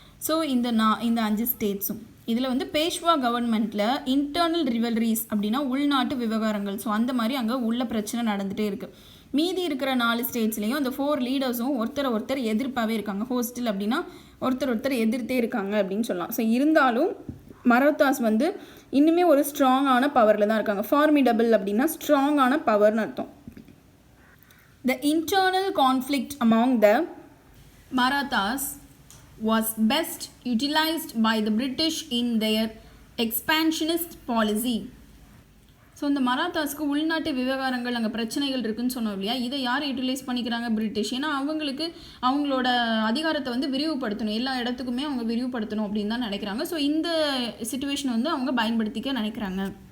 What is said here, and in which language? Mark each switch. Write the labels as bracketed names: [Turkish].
[Tamil] So இந்த 5 ஸ்டேட்ஸும் இதில் வந்து பேஷ்வா கவர்மெண்ட்டில் இன்டர்னல் ரிவல்ரிஸ் அப்படின்னா உள்நாட்டு விவகாரங்கள், ஸோ அந்த மாதிரி அங்கே உள்ள பிரச்சனை நடந்துகிட்டே இருக்குது. மீதி இருக்கிற 4 ஸ்டேட்ஸ்லேயும் அந்த 4 லீடர்ஸும் ஒருத்தர் எதிர்ப்பாகவே இருக்காங்க. ஹோஸ்டில் அப்படின்னா ஒருத்தர் எதிர்த்தே இருக்காங்க அப்படின்னு சொல்லலாம். ஸோ இருந்தாலும் மராத்தாஸ் வந்து இன்னுமே ஒரு ஸ்ட்ராங்கான பவரில் தான் இருக்காங்க. ஃபார்மிடபிள் அப்படின்னா ஸ்ட்ராங்கான பவர்னு அர்த்தம். [English] The internal conflict among the Marathas was best utilized by the British in their expansionist policy. [Tamil] So இந்த மராத்தாஸ்க்கு உள்நாட்டு விவகாரங்கள் அங்கே பிரச்சனைகள் இருக்குதுன்னு சொன்னோம் இல்லையா, இதை யார் யூட்டிலைஸ் பண்ணிக்கிறாங்க? பிரிட்டிஷ். ஏன்னா அவங்களுக்கு அவங்களோட அதிகாரத்தை வந்து விரிவுபடுத்தணும், எல்லா இடத்துக்குமே அவங்க விரிவுபடுத்தணும் அப்படின்னு தான் நினைக்கிறாங்க. ஸோ இந்த சிச்சுவேஷன் வந்து அவங்க பயன்படுத்திக்க நினைக்கிறாங்க.